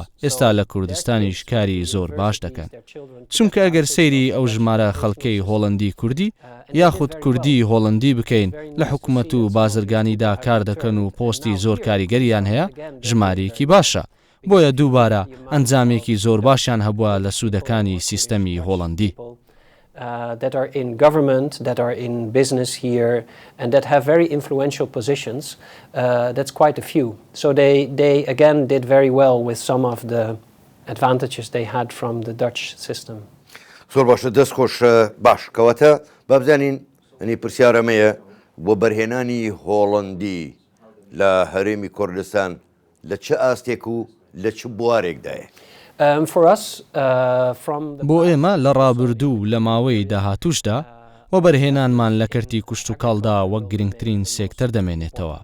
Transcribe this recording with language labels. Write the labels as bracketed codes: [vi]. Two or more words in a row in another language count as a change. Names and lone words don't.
[ckb] ئێستا لە کوردستانیش کاری زۆر باش دەکەن. چونکە ئەگەر سەیری ئەو ژمارە خەڵکەی هۆڵندی کوردی یاخود کوردی هۆڵندی بکەین لە حکوومەت و بازرگانیدا کار دەکەن و پۆستی زۆر کاریگەریان هەیە، ژمارەیەکی باشە. بۆیە دووبارە ئەنجامێکی زۆر باشیان هەبووە لە سوودەکانی سیستەمی هۆڵندی. [en] that are in government, that are in business here, and that have very influential positions. That's quite a few. So they again did very well with some of the advantages they had from the Dutch system. [ckb] زۆر باشە دەست خۆش باش کەواتە با بزانین ئەنی پرسیارەمەیە بۆ بەرهێنانی هۆڵندی لە هەرێمی کوردستان لە چه ئاستێک و لە چ بوارێکدایە؟ [en] For us, [ckb] بۆ ئێمە لە ڕابردوو لە ماوەی داهاتووشدا و بەرهێنانمان لە کەرتی کوشت و کاڵدا وەک گرنگترین سێکتەر دەمێنێتەوە.